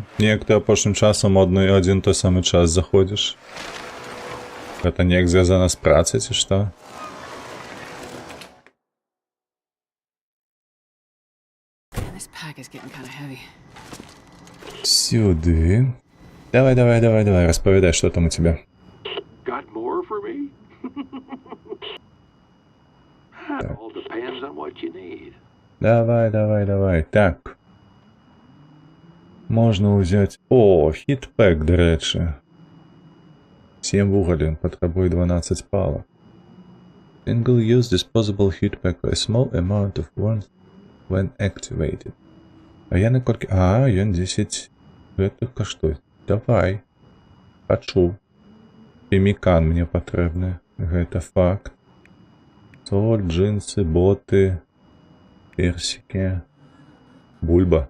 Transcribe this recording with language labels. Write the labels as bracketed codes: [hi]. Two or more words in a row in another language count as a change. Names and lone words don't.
[be] Неяк ты апошнім часам одну і адзін той самы час заходзіш. Гэта неяк звязана з працай, ці што? [en] Man, this pack is getting kind of heavy. [be] Сюди. Давай, давай, давай, давай, распавядай, што там у тебе. [en] Got more for me? That all depends on what you need. [be] Давай, давай, давай. Так. Можна ўзяць... О, хітпэк, дарэчы. 7 вугалін, патрабуе 12 палак. [en] Single-use disposable heatpack for a small amount of warmth when activated. [be] А я на колькі... А, ён 10... Гэта каштуе. Давай. Пачуў. Пемікан мне патрэбны. Гэта факт. Соль, джинсы, боты... Персики. Бульба.